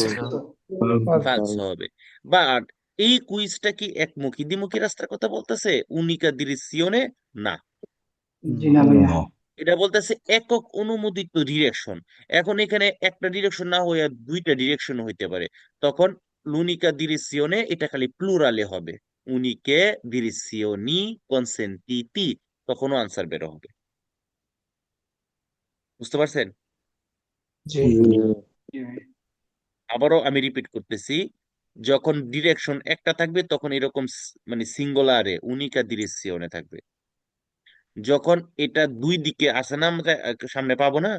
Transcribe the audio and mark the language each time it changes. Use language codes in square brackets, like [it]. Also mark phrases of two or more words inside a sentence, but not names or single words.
[bn] ফালসো হবে। বাট এই কুইজটা কি একমুখী দ্বিমুখী রাস্তার কথা বলতেছে? [it] unica direzione? না, [bn] জি না ভাইয়া [it] No. [bn] এটা বলতেছে একক অনুমোদিত ডিরেকশন। এখন এখানে একটা ডিরেকশন না হয়ে দুইটা ডিরেকশন হইতে পারে, তখন [it] l'unica direzione [bn] এটা খালি প্লুরালে হবে, [it] uniche direzioni consentite, [bn] তখনও আনসার বের হবে। বুঝতে পারছেন? জি আবারও আমি রিপিট করতেছি, যখন ডিরেকশন একটা থাকবে তখন এরকম মানে সিঙ্গুলারে [it] unica direzione [bn] থাকবে। যখন এটা দুই দিকে আছে না, আমরা সামনে পাবো না,